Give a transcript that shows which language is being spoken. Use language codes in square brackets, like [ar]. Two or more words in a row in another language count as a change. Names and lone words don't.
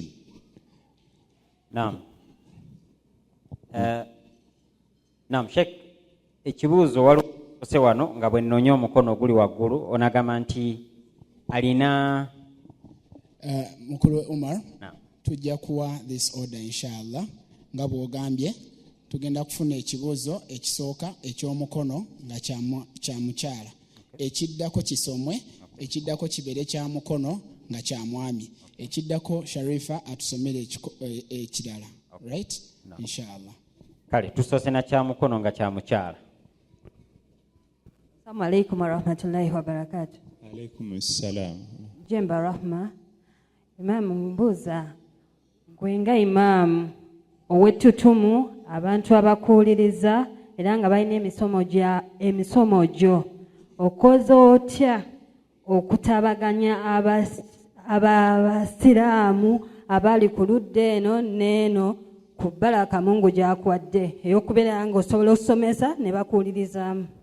[lg] Naam. Naam Sheikh, ekibuuzo waliwo wano nga bwe nnoonya omukono oguli waggulu onagamba nti alina Mukulu Umar tujja kuwa [en] this order [lg] inshallah nga bw'ogambye tugenda kufuna ekibuuzo ekisooka eky'omukono nga kya mukyala ekiddako kisomwe ekiddako kibeere kya mukono nga kya mwami ekiddako Sharifa atusomere ekirala right inshallah. Kale tusoose na kya mukono nga kya mukyala. [ar] السلام عليكم ورحمة الله وبركاته. عليكم السلام. [lg] Jemba rahma. Imamu mbuuza gwe nga imaamu ow'ettutumu abantu abakuuliriza era nga balina emisomo gyo okoze otya okutabaganya abasiraamu abali ku ludda eno n'eno ku baraka Mungu gy'akuwadde ey'okubeera nga osobola okusomesa ne bakuulirizaamu?